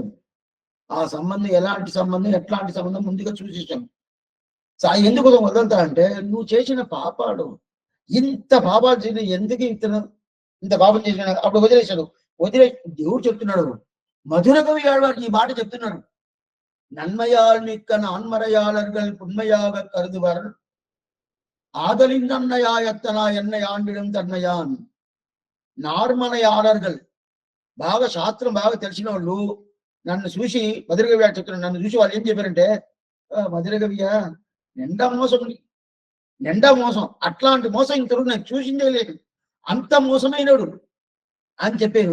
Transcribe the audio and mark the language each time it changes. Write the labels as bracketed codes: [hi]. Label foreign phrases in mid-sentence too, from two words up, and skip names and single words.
[te] ఆ సంబంధం ఎలాంటి సంబంధం, ఎట్లాంటి సంబంధం ముందుగా చూసేసాం. ఎందుకు వదులుతాడంటే, నువ్వు చేసిన పాపాలు, ఇంత పాపాలు చేసిన ఎందుకు ఇంత పాపం చేసిన అప్పుడు వదిలేశాడు. దేవుడు చెప్తున్నాడు, మధుర కవి ఆడవాడు ఈ మాట చెప్తున్నాడు. [ta] நன்மையால் மிக்க நான்மறையாளர்கள் புண்மையாக கருதுவர் ஆதலின் நன்மையாயத்தனா என்னை ஆண்டிடும் தன்மையான். [te] నార్మలయాలర్గల్ బాగా శాస్త్రం బాగా తెలిసిన వాళ్ళు నన్ను చూసి మధురగవి చెప్తున్నాను. నన్ను చూసి వాళ్ళు ఏం చెప్పారంటే, మధురగవియ నిండా మోసం అట్లాంటి మోసం ఇంతవరకు నాకు చూసిందే లేదు, అంత మోసమైనడు అని చెప్పారు.